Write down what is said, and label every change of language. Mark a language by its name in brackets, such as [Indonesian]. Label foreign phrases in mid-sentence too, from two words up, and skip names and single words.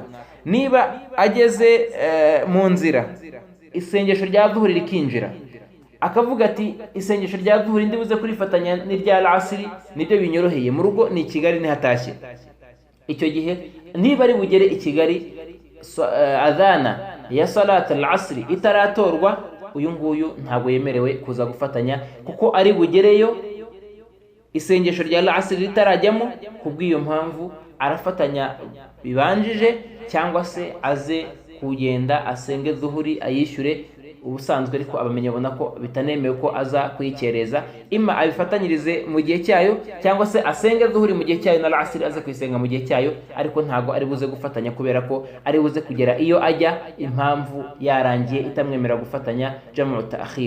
[Kinyarwanda] Niba ageze mu nzira isengesho rya dhuhuri rikinjira, akavuga ati isengesho rya dhuhuri ndibuze kurifatanya n'irya al-asri, nibyo binyoroheye, mu rugo ni Kigali nihatashye. Icyo gihe niba ari bugere i Kigali adhana ya [Arabic] صلاة العصر [Kinyarwanda] itaratorwa, uyu nguyu ntabwo yemerewe kuza gufatanya, kuko ari bugereyo isengesho rya al-asri ritarajyamo. Kubw'iyo mpamvu arafatanya bibanjije, cyangwa se aze kugenda asenge dhuhuri ayishyure ubusanzwe, ariko abamenye bona ko bitanemewe ko aza kuyikereza, ima abifatanyirize mu gihe cyayo, cyangwa se asenge dhuhuri mu gihe cyayo na al-asri aza kuyisenga mu gihe cyayo, ariko ntago ari buze gufatanya kubera ko ari buze kugera iyo ajya impamvu yarangiye itamwemera gufatanya [Arabic] جمع تأخير.